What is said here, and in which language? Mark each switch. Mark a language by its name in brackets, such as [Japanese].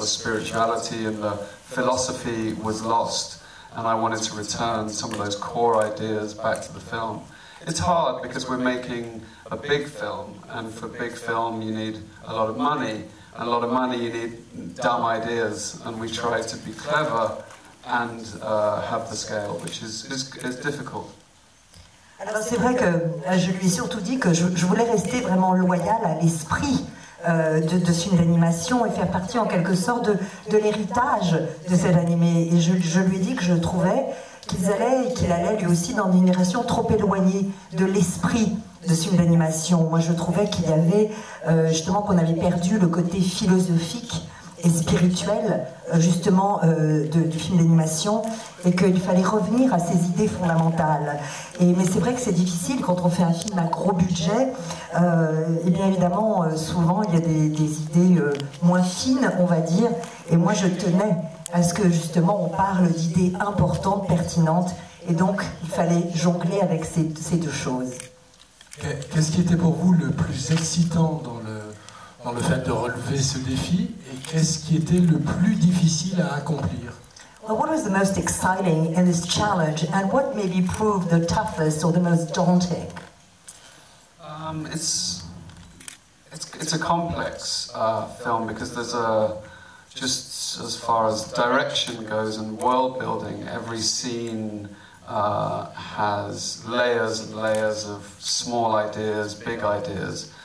[English] The spirituality and the philosophy was lost, and I wanted to return some of those core ideas back to the film. It's hard because we're making a big film, and for big film you need a lot of money. And a lot of money, you need dumb ideas, and we try to be clever and have the scale, which is difficult. [French] Alors c'est vrai que je lui ai surtout dit que je voulais rester vraiment loyal à l'esprit de ce film d'animation et faire partie en quelque sorte de l'héritage de cet animé. Et je lui ai dit que je trouvais qu'il allait lui aussi dans une direction trop éloignée de l'esprit de ce film d'animation. Moi je trouvais qu'il y avait justement qu'on avait perdu le côté philosophique et spirituel justement du film d'animation, et qu'il fallait revenir à ces idées fondamentales. Mais c'est vrai que c'est difficile quand on fait un film à gros budget, et bien évidemment souvent il y a des idées moins fines, on va dire, et moi je tenais à ce que justement on parle d'idées importantes, pertinentes, et donc il fallait jongler avec ces deux choses. Qu'est-ce qui était pour vous le plus excitant dans le fait de relever ce défi, et qu'est-ce qui était le plus difficile à accomplir? [English] Well, what was the most exciting in this challenge, and what maybe proved the toughest or the most daunting? It's a complex film because there's just as far as direction goes and world building, every scene has layers and layers of small ideas, big ideas.